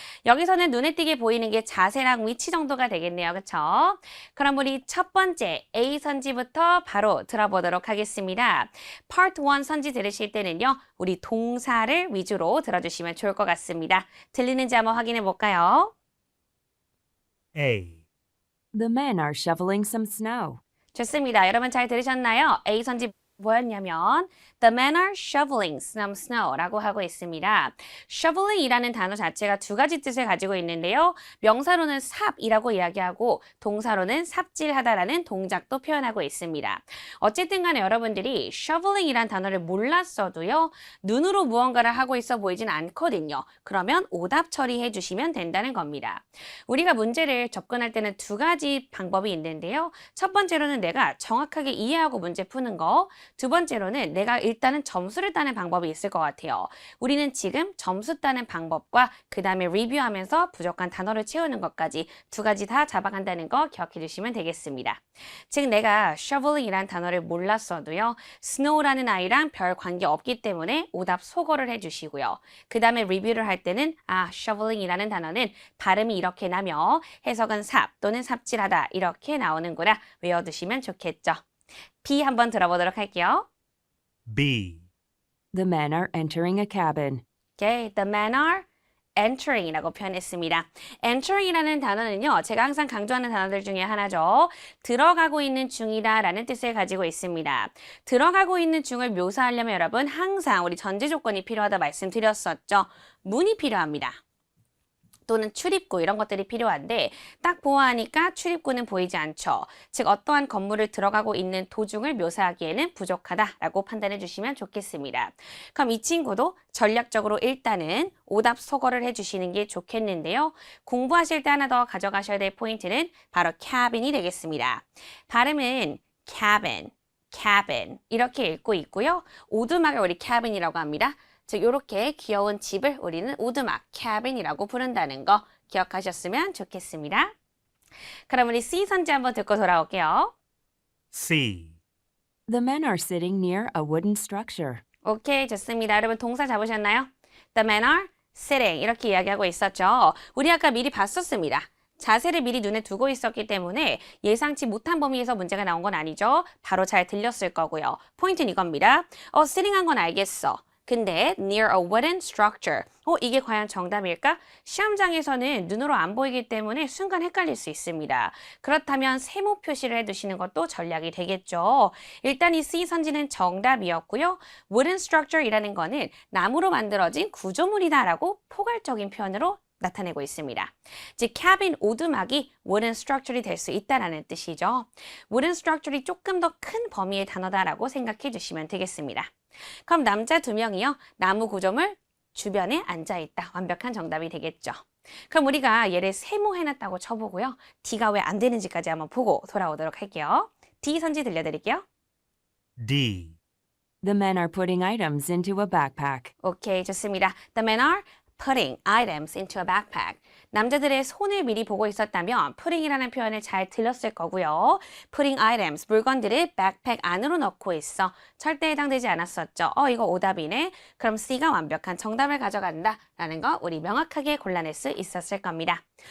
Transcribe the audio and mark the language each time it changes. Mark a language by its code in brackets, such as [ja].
[ko] 여기서는 눈에 띄게 보이는 게 자세랑 위치 정도가 되겠네요. 그렇죠? 그럼 우리 첫 번째 A 선지부터 바로 들어보도록 하겠습니다. Part 1 선지 들으실 때는요. 우리 동사를 위주로 들어주시면 좋을 것 같습니다. 들리는지 한번 확인해 볼까요? [en] A. The men are shoveling some snow. [ko] 좋습니다. 여러분 잘 들으셨나요? A 선지 뭐였냐면 [en] The men are shoveling some snow [ko] 라고 하고 있습니다. shoveling이라는 단어 자체가 두 가지 뜻을 가지고 있는데요. 명사로는 삽이라고 이야기하고 동사로는 삽질하다라는 동작도 표현하고 있습니다. 어쨌든 간에 여러분들이 shoveling이란 단어를 몰랐어도요. 눈으로 무언가를 하고 있어 보이진 않거든요. 그러면 오답 처리해 주시면 된다는 겁니다. 우리가 문제를 접근할 때는 두 가지 방법이 있는데요. 첫 번째로는 내가 정확하게 이해하고 문제 푸는 거, 두 번째로는 내가 일단은 점수를 따는 방법이 있을 것 같아요. 우리는 지금 점수 따는 방법과 그 다음에 리뷰하면서 부족한 단어를 채우는 것까지 두 가지 다 잡아간다는 거 기억해 주시면 되겠습니다. 즉 내가 shoveling이란 단어를 몰랐어도요. snow라는 아이랑 별 관계 없기 때문에 오답 소거를 해주시고요. 그 다음에 리뷰를 할 때는 shoveling이라는 단어는 발음이 이렇게 나며 해석은 삽 또는 삽질하다 이렇게 나오는구나 외워두시면 좋겠죠. B 한번 들어보도록 할게요. [en] B. The men are entering a cabin. Okay, the men are entering이라고 [ko] 표현했습니다. entering이라는 단어는요, 제가 항상 강조하는 단어들 중에 하나죠. 들어가고 있는 중이다라는 뜻을 가지고 있습니다. 들어가고 있는 중을 묘사하려면 여러분 항상 우리 전제 조건이 필요하다 말씀드렸었죠. 문이 필요합니다. 또는 출입구 이런 것들이 필요한데 딱 보아하니까 출입구는 보이지 않죠. 즉 어떠한 건물을 들어가고 있는 도중을 묘사하기에는 부족하다라고 판단해 주시면 좋겠습니다. 그럼 이 친구도 전략적으로 일단은 오답 소거를 해주시는 게 좋겠는데요. 공부하실 때 하나 더 가져가셔야 될 포인트는 바로 cabin이 되겠습니다. 발음은 cabin, cabin 이렇게 읽고 있고요. 오두막을 우리 cabin이라고 합니다. 즉 이렇게 귀여운 집을 우리는 오두막, cabin이라고 부른다는 거 기억하셨으면 좋겠습니다. 그럼 우리 C 선지 한번 듣고 돌아올게요. [en] C. The men are sitting near a wooden structure. [ko] 오케이, 좋습니다. 여러분 동사 잡으셨나요? [en] The men are sitting [ko] 이렇게 이야기하고 있었죠. 우리 아까 미리 봤었습니다. 자세를 미리 눈에 두고 있었기 때문에 예상치 못한 범위에서 문제가 나온 건 아니죠. 바로 잘 들렸을 거고요. 포인트는 이겁니다. sitting한 건 알겠어. 근데 [en] near a wooden structure. [ko] 이게 과연 정답일까? 시험장에서는 눈으로 안 보이기 때문에 순간 헷갈릴 수 있습니다. 그렇다면 세모 표시를 해두시는 것도 전략이 되겠죠. 일단 이 C 선지는 정답이었고요. wooden structure이라는 거는 나무로 만들어진 구조물이다라고 포괄적인 표현으로 나타내고 있습니다. 즉 cabin 오두막이 wooden structure이 될 수 있다라는 뜻이죠. wooden structure이 조금 더 큰 범위의 단어다라고 생각해 주시면 되겠습니다. 그럼 남자 2명이요. 나무 구조물 주변에 앉아있다. 완벽한 정답이 되겠죠. 그럼 우리가 얘를 세모해놨다고 쳐보고요. D가 왜 안 되는지까지 한번 보고 돌아오도록 할게요. D 선지 들려드릴게요. [en] D. The men are putting items into a backpack. [ko] 오케이, 좋습니다. [en] The men are putting items into a backpack. [ko] 남자들의 손을 미리 보고 있었다면 putting이라는 표현을 잘 들렸을 거고요. putting items, 물건들을 backpack 안으로 넣고 있어. 절대 해당되지 않았었죠. 이거 오답이네. 그럼 C가 완벽한 정답을 가져간다 라는 거 우리 명확하게 골라낼 수 있었을 겁니다.